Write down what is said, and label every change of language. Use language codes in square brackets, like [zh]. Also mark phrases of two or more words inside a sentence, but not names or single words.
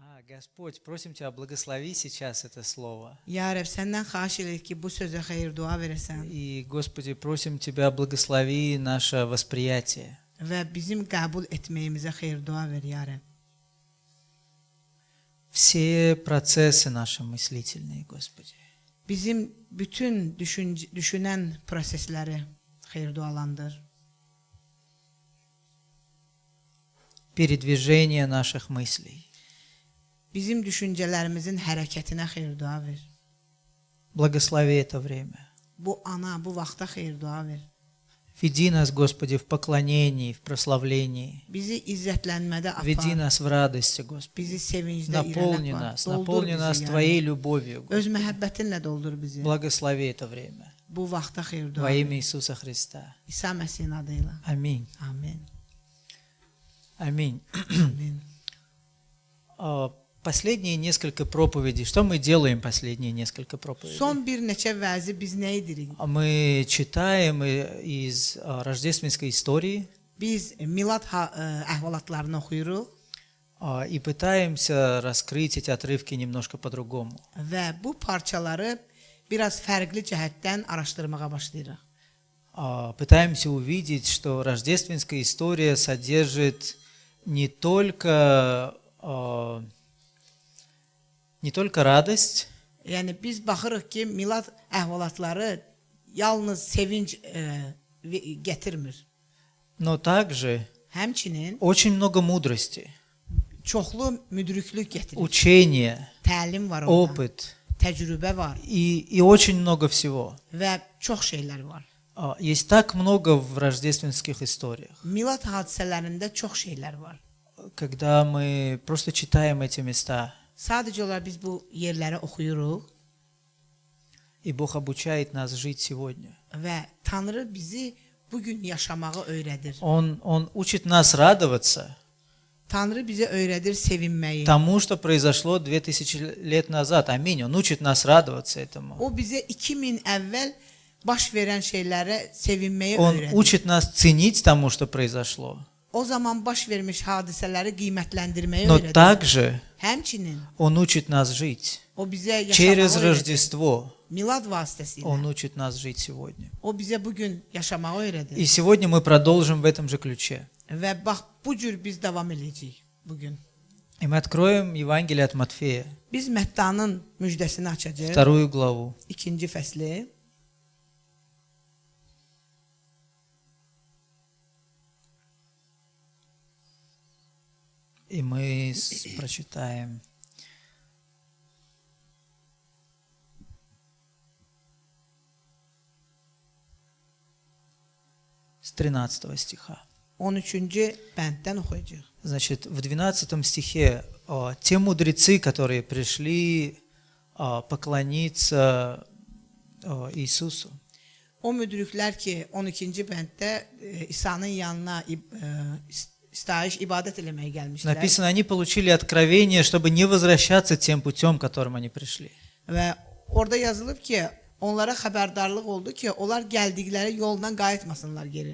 [ru] Господь, просим Тебя, благослови сейчас это слово. [ar] يا رب, [az] səndən xahiş edirik ki, bu sözə xeyir dua verəsən [ru] И, Господи, просим Тебя, благослови наше восприятие. [az] və bizim qəbul etməyimizə xeyir dua ver, [ar] يا رب. [ru] Все процессы наши мыслительные, Господи. [az] Bizim bütün düşünən prosesləri xeyir dualandır. [ru] Передвижение наших мыслей. [az] Bizim düşüncələrimizin hərəkətinə xeyir dua ver. [ru] Благослови это время. [az] Bu bu vaxta xeyir dua ver. [ru] Веди нас, Господи, в поклонении, в прославлении. [az] Bizi izzətlənmədə apar. [ru] Веди нас в радости, Господи. [az] Bizi sevincdə [ru] Наполни [az] irələ [ru] нас, [az] apar. [ru] наполни нас [az] bizi, [ru] Твоей [az] yəni. [ru] любовью. [az] Öz məhəbbətinlə doldur bizi. [ru] Благослови это время. [az] Bu vaxta xeyir dua [ru] Во [az] ver. [ru] имя Иисуса Христа. [az] İsa Məsihin adıyla. [ru] Аминь. [az] Amin. [ru] Аминь. [az] Amin. [ru] Последние несколько проповедей. Что мы делаем последние несколько проповедей? [az] Son bir neçə vəzi biz nə edirik? [ru] Мы читаем из рождественской истории [az] Biz milad əhvalatlarını oxuyuruq [ru] и пытаемся раскрыть эти отрывки немножко по-другому. [az] və bu parçaları biraz fərqli cəhətdən araşdırmağa başlayırıq. [ru] Пытаемся увидеть, что рождественская история содержит не только радость, [az] Yəni biz baxırıq ki, milad əhvalatları yalnız sevinc gətirmir. [ru] но также [az] Həmçinin [ru] очень много mудрости, [az] çoxlu müdriklük gətirir. [ru] учения, [az] Təlim var orada, [ru] опыт [az] təcrübə var [ru] и очень много всего. [az] və çox şeylər var. [ru] Есть так много в рождественских историях. [az] Milad hadisələrində çox şeylər var. [ru] Когда мы просто читаем эти места, [az] Sadəcə olaraq biz bu yerləri oxuyuruq [ru] и Бог обучает нас жить сегодня. [az] və Tanrı bizi bugün yaşamağı öyrədir. [ru] Он учит нас радоваться [az] Tanrı bizə öyrədir sevinməyi. [ru] тому, что произошло 2000 лет назад. Аминь. Он учит нас радоваться этому. [az] O bizə 2000 əvvəl baş verən şeylərə sevinməyi [ru] Он [az] öyrədir. [ru] учит нас ценить тому, что произошло. [az] O zaman baş vermiş hadisələri qiymətləndirməyi [ru] Но [az] öyrədir. [ru] также [az] Həmçinin [ru] Он учит нас жить. [az] o bizə [ru] Через [az] yaşamağı öyrədir. [ru] Рождество [az] Milad vasitəsilə. [ru] Он учит нас жить сегодня. [az] O bizə bugün yaşamağı öyrədir. [ru] И сегодня мы продолжим в этом же ключе. [az] Və bax bu cür biz davam edəcəyik bugün. [ru] И мы откроем Евангелие от Матфея, [az] Biz Məttanın müjdəsini açacağıq. [ru] 2 главу. [az] 2-ci fəsli. [ru] И мы прочитаем с 13 стиха. [az] 13-cü bənddən oxuyacağıq. [ru] Значит, в 12 стихе те мудрецы, которые пришли поклониться Иисусу, [az] O müdriklər ki, 12-ci bənddə İsa'nın yanına istayiş ibadət eləməyə gəlmişlər. [ru] написано, они получили откровение, чтобы не возвращаться тем путем, которым они пришли. [az] Və orada yazılıb ki, onlara xəbərdarlıq oldu ki, onlar gəldikləri yoldan qayıtmasınlar geri.